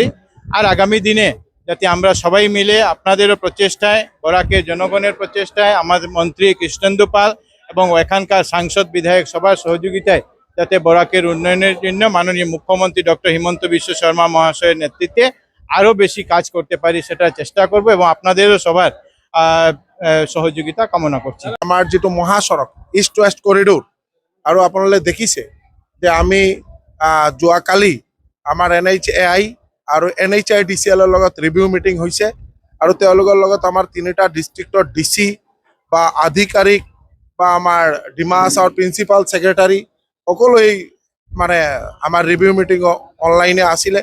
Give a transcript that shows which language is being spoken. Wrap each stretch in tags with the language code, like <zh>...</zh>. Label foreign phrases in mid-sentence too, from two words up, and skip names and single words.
<bn>আর আগামী দিনে যাতে আমরা সবাই মিলে আপনাদেরও প্রচেষ্টায়, বরাকের জনগণের প্রচেষ্টায়, আমাদের মন্ত্রী কৃষ্ণেন্দু পাল এবং এখানকার সাংসদ বিধায়ক সবার সহযোগিতায় যাতে বরাকের উন্নয়নের জন্য মাননীয় মুখ্যমন্ত্রী ডক্টর হিমন্ত বিশ্ব শর্মা মহাশয়ের নেতৃত্বে আরও বেশি কাজ করতে পারি সেটা চেষ্টা করব এবং আপনাদেরও সবার সহযোগিতা কামনা করছি।</bn> <as>আমার যেটো মহাসড়ক</as> <en>east west corridor</en> <as>আৰু আপোনালোকে দেখিছে যে আমি যোৱাকালি আমাৰ NHAI আৰু NHIDCL ৰ লগত</as> <en>review meeting</en> <as>হৈছে আৰু তেওঁলোকৰ লগত আমাৰ তিনিটা ডিষ্ট্ৰিক্টৰ DC বা আধিকাৰিক বা আমাৰ ডিমা হাছাওৰ</as> <en>principal secretary</en> <as>সকলোৱেই মানে আমাৰ</as> <en>review meeting</en> <as>অনলাইনে আছিলে।</as>